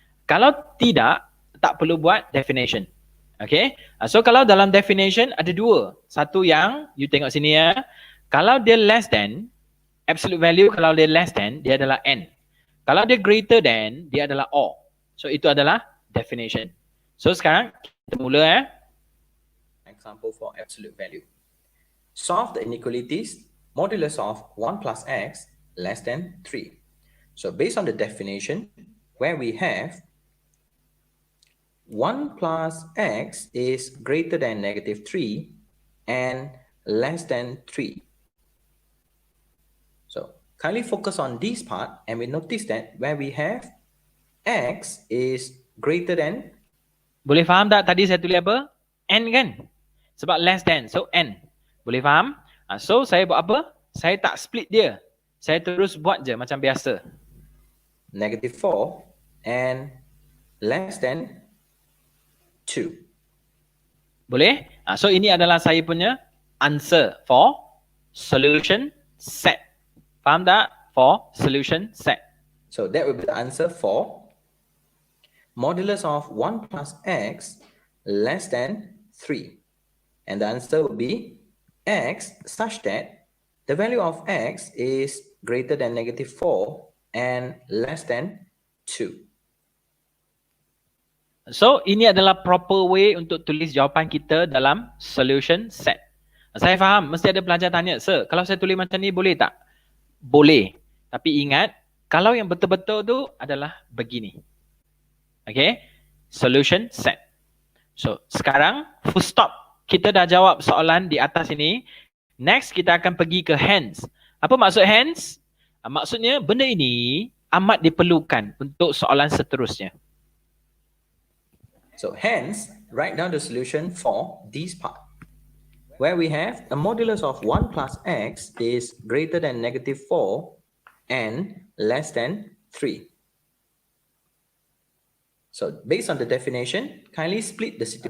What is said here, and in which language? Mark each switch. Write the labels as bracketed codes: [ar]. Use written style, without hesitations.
[ms] Kalau tidak, tak perlu buat definition. Okay, so kalau dalam definition ada dua. Satu yang you tengok sini ya. Kalau dia less than, absolute value kalau dia less than, dia adalah n. Kalau dia greater than, dia adalah or. So itu adalah definition. So sekarang kita mula ya. [en] Example for absolute value. Solve the inequalities modulus of 1 plus x less than 3. So based on the definition, where we have 1 plus x is greater than negative 3 and less than 3. So kindly focus on this part and we notice that where we have x is greater than. [ms] Boleh faham tak tadi saya tulis apa? N kan? Sebab less than, so n. Boleh faham? So saya buat apa? Saya tak split dia. Saya terus buat je macam biasa. [en] Negative 4 and less than 2. [ms] Boleh? So ini adalah saya punya answer [en] for solution set. [ms] Faham tak? [en] For solution set. So that will be the answer for modulus of 1 plus x less than 3. And the answer would be x such that the value of x is greater than negative 4 and less than 2. [ms] So ini adalah proper way untuk tulis jawapan kita dalam solution set. Saya faham, mesti ada pelajar tanya, sir, kalau saya tulis macam ni boleh tak? Boleh. Tapi ingat, kalau yang betul-betul tu adalah begini. Okay? Solution set. So sekarang full stop. Kita dah jawab soalan di atas ini. Next, kita akan pergi ke hence. Apa maksud hence? Maksudnya, benda ini amat diperlukan untuk soalan seterusnya. [en] So, hence, write down the solution for this part. Where we have a modulus of 1 plus x is greater than negative 4 and less than 3. So, based on the definition, kindly split the situation.